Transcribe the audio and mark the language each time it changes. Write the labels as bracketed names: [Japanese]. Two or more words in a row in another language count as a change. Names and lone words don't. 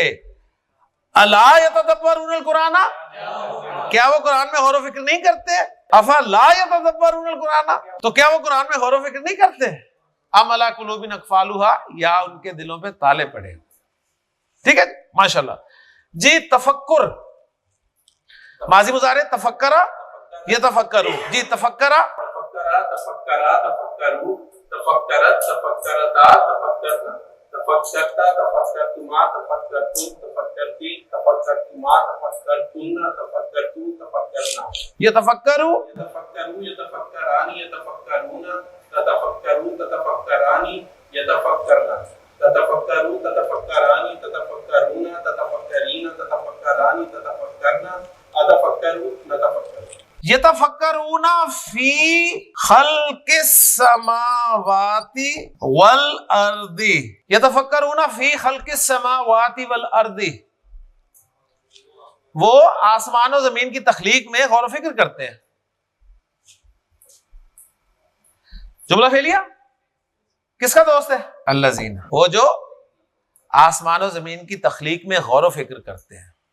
[Arabic] الا یتدبرون القرآن [Urdu] کیا وہ قرآن میں غور و فکر نہیں کرتے؟ [Arabic] افا لا یتدبرون القرآن [Urdu] تو کیا وہ قرآن میں غور و فکر نہیں کرتے؟ [Arabic] ام علی قلوب اقفالها [Urdu] یا ان کے دلوں پہ تالے پڑے. ٹھیک ہے ماشاءاللہ جی. [Arabic] تفکر ماضی مضارع تفکرا یتفکرو. [Urdu] جی تفکرا [Arabic] تفکرا تفکرا تفکروا تفکرت تفکرتا تفکرنا تفکرتا تفکرتما تفکرتم تفکرتی تفکرتما تفکرتن تفکرتو تفکرنا. یتفکرو يتفكروا يتفكران يتفكرون تتفكروا تتفكران يتفكرن تتفكروا تتفكران تتفكرون تتفكرين تتفكران تتفكرن اتفكروا نتفكر. یتفکرون فی خلق السماوات والارض. یتفکرون فی خلق السماوات والارض [Urdu] وہ آسمان و زمین کی تخلیق میں غور و فکر کرتے ہیں. جملہ فعلیہ کس کا دوست ہے؟ الذین وہ جو آسمان و زمین کی تخلیق میں غور و فکر کرتے ہیں.